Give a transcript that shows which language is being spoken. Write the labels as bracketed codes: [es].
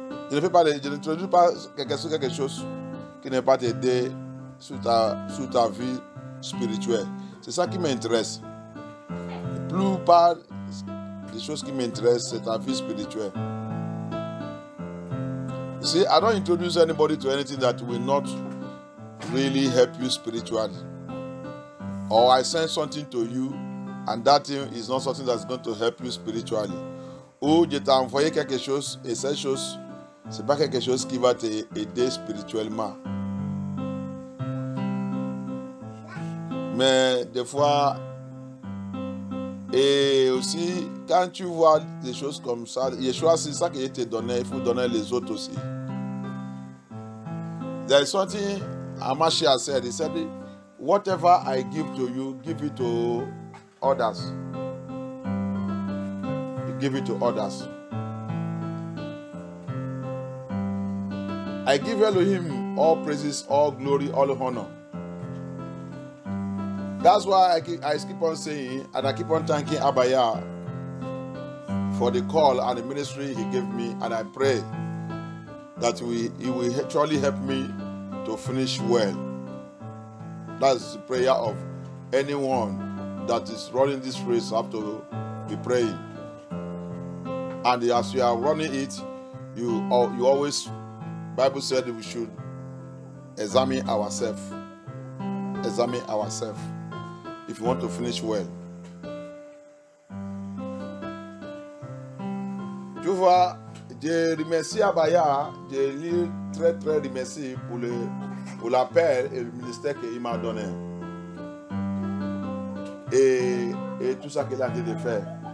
[fr] Je n'introduis pas quelqu'un sur quelque chose qui n'est pas t'aider sur ta vie spirituelle. C'est ça qui m'intéresse. La plupart des choses qui m'intéressent, c'est ta vie spirituelle. [en] You see, I don't introduce anybody to anything that will not really help you spiritually. Or I send something to you, and that thing is not something that's going to help you spiritually. [fr] Ou je t'ai envoyé quelque chose, et cette chose, c'est pas quelque chose qui va t'aider spirituellement. Mais des fois, et aussi, quand tu vois des choses comme ça, Yeshua, c'est ça qu'il t'a donné, il faut donner les autres aussi. [en] There is something Amashia said. He said, whatever I give to you, give it to others. You give it to others. I give Elohim all praises, all glory, all honor. That's why I keep on saying, and I keep on thanking Abaya for the call and the ministry he gave me, and I pray that he will actually help me to finish well. That's the prayer of anyone that is running this race, have to be praying. And as you are running it, you always, Bible said we should examine ourselves. Examine ourselves. If you want to finish well. [fr] Tu vois, je remercie Abaya, je lui très remercie pour l'appel et le ministère qu'il m'a donné. Et tout ça qu'il a dit de faire.